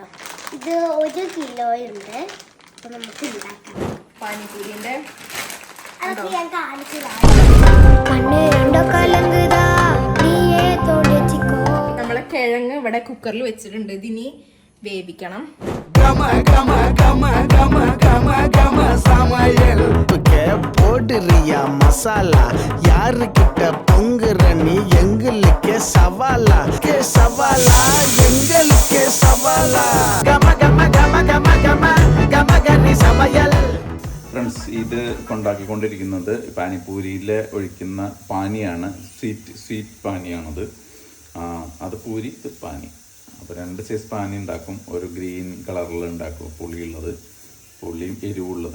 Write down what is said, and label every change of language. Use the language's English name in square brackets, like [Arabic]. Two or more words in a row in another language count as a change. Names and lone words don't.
[Malayalam] ഇത് 1 കിലോ ഉണ്ട്. അപ്പോൾ നമുക്ക് ഉണ്ടാക്കാം പാനിപ്പൂരിന്റെ. അതൊക്കെ ഞാൻ കാണിച്ചതാണ്. നമ്മളെ കിഴങ്ങ് ഇവിടെ കുക്കറിൽ വെച്ചിട്ടുണ്ട്. ഇതിനി വേവിക്കണം. [Tamil] போடுறியா மசாலா யாருக்கிட்ட பொங்குற நீ எங்களுக்கே சவாலா சவாலா எங்களுக்கே சவாலா கம கம கம கம கம கம கனி சமையல். [Malayalam] ഫ്രണ്ട്സ്, ഇത് കൊണ്ടാക്കിക്കൊണ്ടിരിക്കുന്നത് പാനിപ്പൂരിയിൽ ഒഴിക്കുന്ന പാനിയാണ്. സ്വീറ്റ് പാനിയാണത്. അത് പൂരി, ഇത് പാനി. അപ്പോൾ 2 സൈസ് പാനി ഉണ്ടാക്കും. ഒരു [English] green colour [Malayalam] ഉണ്ടാക്കും, പുളിയുള്ളത്, പുളിയും എരിവുള്ളത്.